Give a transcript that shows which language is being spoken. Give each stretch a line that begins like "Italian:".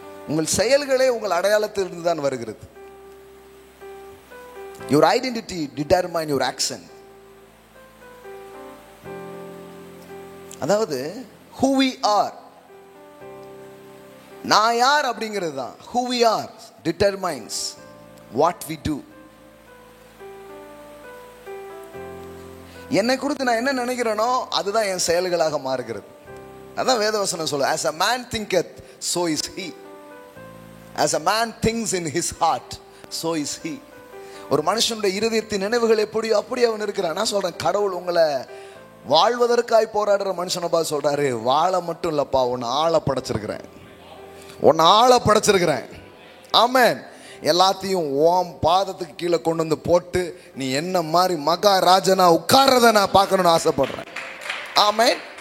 Tamil: உங்கள் செயல்களே உங்கள் அடையாளத்திலிருந்து தான் வருகிறது.
English: Your identity determine your action.
Tamil: அதாவது
English: who we are,
Tamil: நான் யார் அப்படிங்கிறது தான்.
English: Who we are determines what we do.
Tamil: என்னை குறித்து நான் என்ன நினைக்கிறேனோ அதுதான் என் செயல்களாக மாறுகிறது. அதான் வேதவசனம் சொல்லுது,
English: as a man thinketh so is he, as a man thinks in his heart so is he.
Tamil: ஒரு மனுஷனுடைய இருதயத்தின் நினைவுகள் எப்படியோ அப்படி அவன் இருக்கிறான். நான் சொல்றேன், கடவுள் உங்களை வாழ்வதற்காய் போராடுற மனுஷனை பார்த்து சொல்றாரு, வாழ மட்டும் இல்லப்பா, உன்னை ஆள படைச்சிருக்கிறேன், உன்னை ஆள படைச்சிருக்கிறேன். ஆமென். எல்லாத்தையும் ஓம் பாதத்துக்கு கீழே கொண்டு வந்து போட்டு நீ என்ன மாதிரி மகாராஜனா உட்கார்றத நான் பார்க்கணும்னு ஆசைப்படுறேன். ஆமென்.